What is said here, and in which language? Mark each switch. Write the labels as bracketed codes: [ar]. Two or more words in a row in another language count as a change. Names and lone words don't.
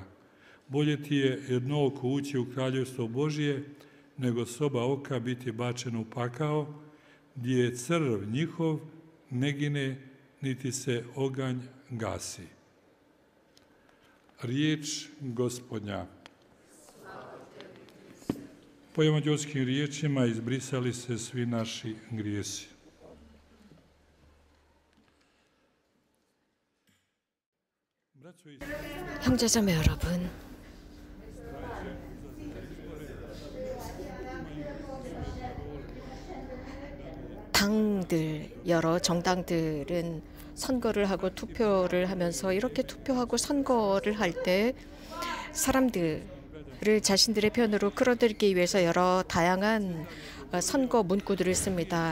[hr] Bolje ti je jedno oko ući u kraljevstvo Božije, nego s oba oka biti bačen u pakao, gdje je crv njihov ne gine, niti se oganj gasi. Riječ Gospodnja. Po evanđelskim riječima izbrisali se svi naši grijesi. [ko] 형제자매 여러분, 여러 정당들은 선거를 하고 투표를 하면서 이렇게 투표하고 선거를 할 때 사람들을 자신들의 편으로 끌어들이기 위해서 여러 다양한 선거 문구들을 씁니다.